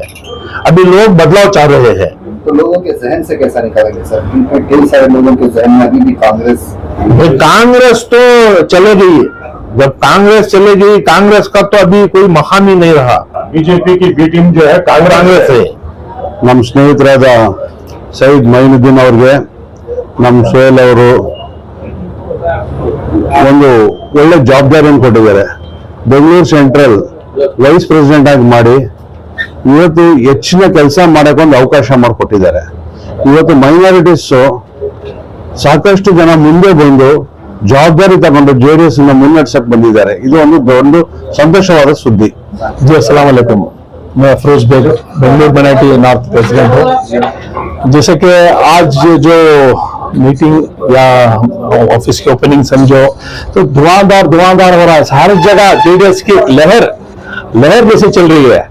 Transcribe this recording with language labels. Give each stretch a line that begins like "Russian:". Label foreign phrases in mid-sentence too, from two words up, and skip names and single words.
Hindi: अभी लोग बदलाव चाह रहे हैं। तो लोगों के जहन से कैसा निकालेंगे सर? क्योंकि कई सारे लोगों के जहन में अभी भी कांग्रेस तो चलेगी। जब कांग्रेस चलेगी, कांग्रेस का तो अभी कोई मकाम ही नहीं रहा। बीजेपी की बी टीम जो है कांग्रेस है।
Kannada: ನಮ್ಮ ಸ್ನೇಹಿತರಾದ ಸೈಯದ್ ಮೈನುದ್ದೀನ್ ಅವರಿಗೆ ನಮ್ಮ ಸೋಹೆಲ್ ಅವರು ಒಂದು ಒಳ್ಳೆ ಜವಾಬ್ದಾರಿಯನ್ನು ಕೊಟ್ಟಿದ್ದಾರೆ. ಬೆಂಗಳೂರು
English: central vice president
Kannada: ಆಗಿ ಮಾಡಿ ಇವತ್ತು ಹೆಚ್ಚಿನ ಕೆಲಸ ಮಾಡಕ್ಕೆ ಒಂದು ಅವಕಾಶ ಮಾಡಿಕೊಟ್ಟಿದ್ದಾರೆ. ಇವತ್ತು ಮೈನಾರಿಟೀಸ್ ಸಾಕಷ್ಟು ಜನ ಮುಂದೆ ಬಂದು ಜವಾಬ್ದಾರಿ ತಗೊಂಡು JDS ಇಂದ ಮುನ್ನಡೆಸಕ್ಕೆ ಬಂದಿದ್ದಾರೆ. ಇದು ಒಂದು ದೊಡ್ಡ ಸಂತೋಷವಾದ ಸುದ್ದಿ.
Hindi: जी
Arabic: السلام عليكم,
Hindi: मैं अफरोज बेग, बेंगलुरु
English: minority north president
Hindi: हूँ। जैसे कि आज जो मीटिंग या ऑफिस की ओपनिंग समझो तो धुआंधार हो रहा है। हर जगह JDS की लहर जैसे चल रही है।